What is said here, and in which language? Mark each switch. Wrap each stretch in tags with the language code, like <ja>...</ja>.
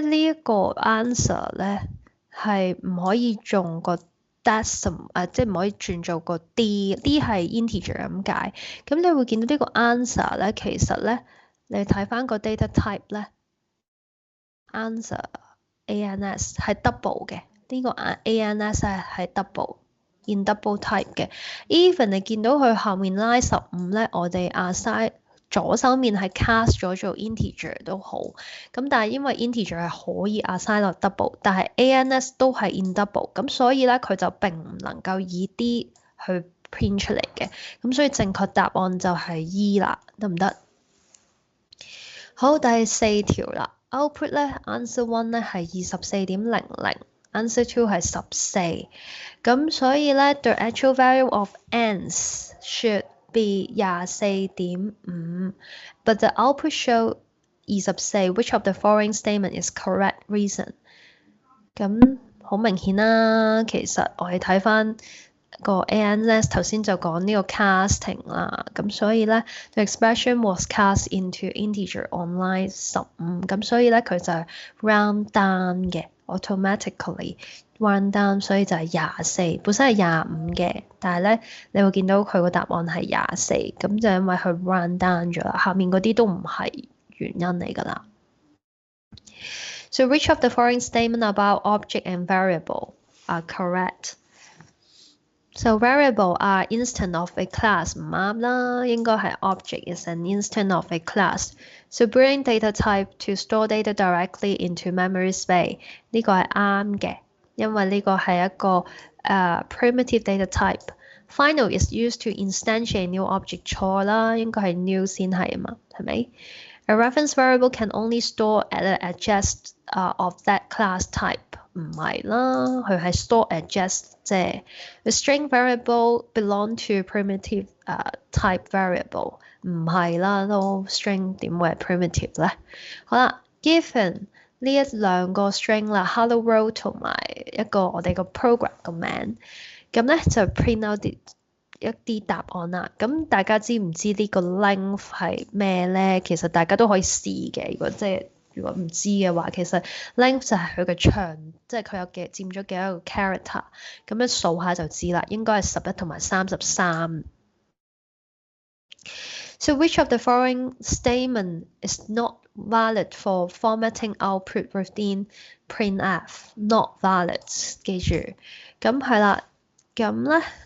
<yue>呢一個 answer 咧係唔可以用個 decimal 即係唔可以轉做個 D 係 integer 咁解。咁你會見到呢個 answer 咧，其實咧你睇翻個 data type 咧 answer ans 係 double 嘅。呢個 ans 係 double in double type 嘅。 even 你見到佢後面拉15咧，我哋 assign左手面係 cast 咗做 integer 都好，咁但係因為 integer 係可以 assign 落 double，但係 ans 都係 in double，咁所以咧佢就並唔能夠以 D 去 print 出嚟嘅，咁所以正確答案就係 E 啦，得唔得？好，第4條啦</yue> <en>，output 咧 answer 1咧係24.00，answer 2係14，</en> <yue>咁所以咧</yue> <en>the actual value of ans should be 24.5 but the output show 24 which of the following statement is correct reason？</en> <yue>咁好明顯啦，其實我哋睇翻個 ans 頭先就講呢個 casting 啦，咁所以咧</yue> <en>the expression was cast into integer on line 15，</en> <yue>咁所以咧佢就係 round down 嘅</yue> <en>automatically round down，</en> <yue>所以就係24，本身係25嘅，但係咧你會見到佢個答案係24，咁就因為佢 round down 咗啦，下面嗰啲都唔係原因嚟㗎啦。</yue> <en>So which of the following statement about object and variable are correct? So variable are instance of a class</en> <yue>唔啱啦，應該係</yue> <en>object is an instance of a class. So bring data type to store data directly into memory space</en> <yue>呢個係啱嘅，因為呢個係一個</yue> <en>primitive data type. Final is used to instantiate new object</en> <yue>錯啦，應該係</yue> <en>new</en> <yue>先係啊嘛，係咪？</yue> <en>A reference variable can only store at address of that class type。</en> <yue>唔係啦，佢係</yue> <en>store address 啫。The string variable belong to primitive type variable。</en> <yue>唔係啦，都 string 點會係 primitive 咧？好啦 ，given 呢兩個 string 啦 ，hello world 同埋一個我哋個 program 個名，咁咧就 print out 一啲答案啦，咁大家知唔知呢個 length 係咩咧？其實大家都可以試嘅，如果唔知嘅話，其實 length 就係佢嘅長，即係佢有佔咗幾多個 character，咁樣數下就知啦，應該係11同埋33。</yue> <en>So which of the following statement is not valid for formatting output within printf?</en> <yue>Not valid，記住，咁係啦，咁咧。</yue>